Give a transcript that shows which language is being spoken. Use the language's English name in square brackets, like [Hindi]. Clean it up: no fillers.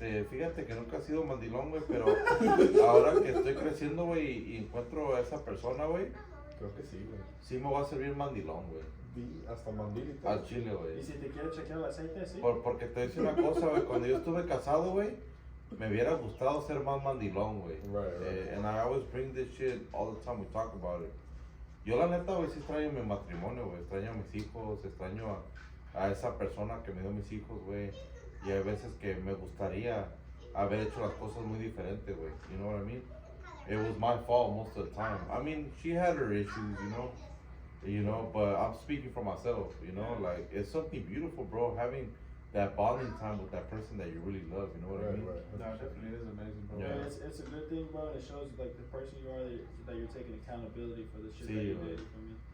[Spanish] Fíjate que nunca he sido mandilón, güey, pero ahora que estoy creciendo, güey, y encuentro a esa persona, güey, Creo que sí, güey. sí me va a servir mandilón, güey. Hasta mandilita. Al chile, güey. ¿Y si te quiere chequear el aceite, sí? Porque te voy a decir una cosa, güey, cuando yo estuve casado, güey, me hubiera gustado ser más mandilón, güey. [English] Right. And I always bring this shit all the time we talk about it. [Spanish] Yo la neta, güey, sí extraño mi matrimonio, güey, extraño a mis hijos, extraño a esa persona que me dio mis hijos, güey. Y hay veces que me gustaría haber hecho las cosas muy diferentes, güey. [English] You know what I mean? It was my fault most of the time. I mean, she had her issues, but I'm speaking for myself, like it's something beautiful, bro, having that bonding time with that person that you really love, you know what I mean? Right. No, it definitely is amazing, bro. Yeah, it's a good thing, bro, and it shows like the person you are, that you're taking accountability for the shit that you did, you feel me?